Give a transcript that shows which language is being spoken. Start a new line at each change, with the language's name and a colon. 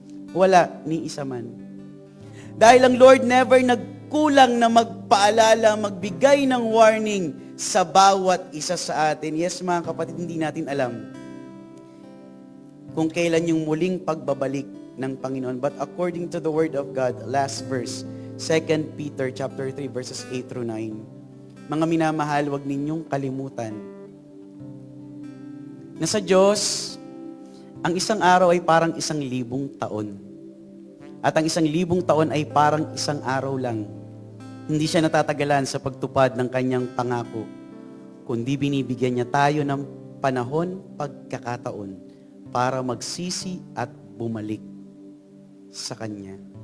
Filipino: Wala, ni isa man. Dahil ang Lord never nagkulang na magpaalala, magbigay ng warning sa bawat isa sa atin. Yes, mga kapatid, hindi natin alam kung kailan yung muling pagbabalik ng Panginoon.
English: But according to the Word of God, last verse, 2 Peter chapter 3 verses 8 through 9.
Filipino: Mga minamahal, huwag ninyong kalimutan na sa Diyos, ang isang araw ay parang 1,000 taon. At ang 1,000 taon ay parang isang araw lang. Hindi siya natatagalan sa pagtupad ng kanyang pangako, kundi binibigyan niya tayo ng panahon, pagkakataon, para magsisi at bumalik sa Kanya.